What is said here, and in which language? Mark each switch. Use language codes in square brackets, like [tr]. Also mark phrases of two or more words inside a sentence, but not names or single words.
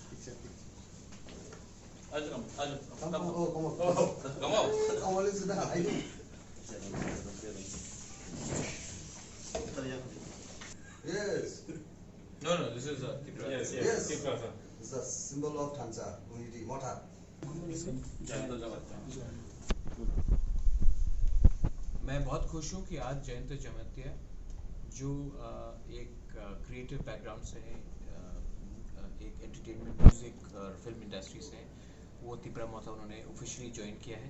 [en] Come Come on. Come on. Come on, listen down. Yes. No, this is Yes. It's a symbol of Thansa community. Motha. [hi] मैं बहुत खुश हूँ कि आज जयंत जमतिया जो एक [en] creative background [hi] से है, एक [en] entertainment music [hi] और [en] film industry [hi] से है, वो तिपरा मोथा उन्होंने [en] officially join [hi] किया है।